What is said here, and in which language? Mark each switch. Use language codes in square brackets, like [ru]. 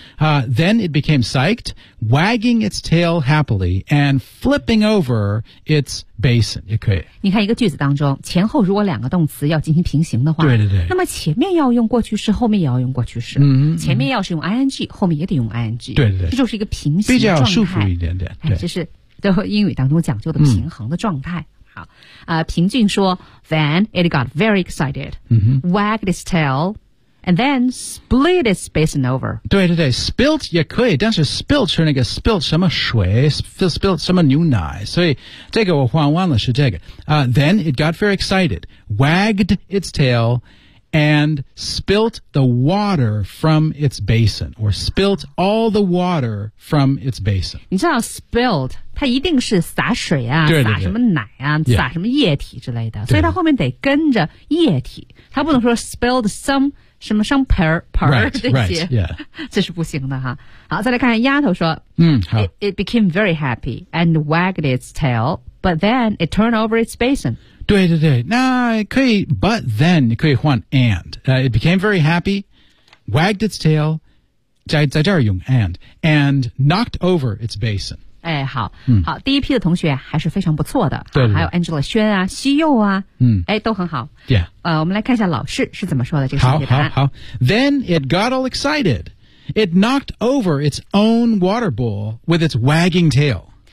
[en] Then it became psyched, wagging its tail happily, and flipping over its basin. [zh] 也可以。你看一个句子当中，前后如果两个动词要进行平行的话，对对对。那么前面要用过去式，后面也要用过去式。嗯。前面要是用 ing, 后面也得用 ing。对对对。这就是一个平行状态。比较舒服一点点。对。这是英语当中讲究的平衡的状态。好，平俊说 [en] Then it got very excited、 mm-hmm. Wagged its tail And then split its basin over [zh] 对对对 [en] Spilt [zh] 也可以但是 [en] spilt [zh] 是那个 [en] spilt [zh] 什么水 [en] Spilt [zh] 什么牛奶所以这个我换完了是这个、 [en] Then it got very excited Wagged its tail And spilt the water from its basin Or spilt all the water from its basin [zh] 你知道 spilt它一定是洒水啊对对对洒什么奶啊、yeah. 洒什么液体之类的所以它后面得跟着液体它不能说 [en] spilled some [zh] 什么 [en] some per right, [zh] 这些 [en] right,、yeah. [zh] 这是不行的哈好再来看丫头说、 [en] It became very happy and wagged its tail but then it turned over its basin [zh] 对对对那可以 [en] but then [zh] 你可以换 [en] and、it became very happy wagged its tail [zh] 在这儿用 [en] and knocked over its basin [zh] 哎，好、好，第一批的同学还是非常不错的，对对对还有 Angela 轩啊，西柚啊，哎，都很好。 [en] Yeah， [zh] 我们来看一下老师是怎么说的这个小题答案。好。 [en] Then it got all excited. It knocked over its own water bowl with its wagging tail.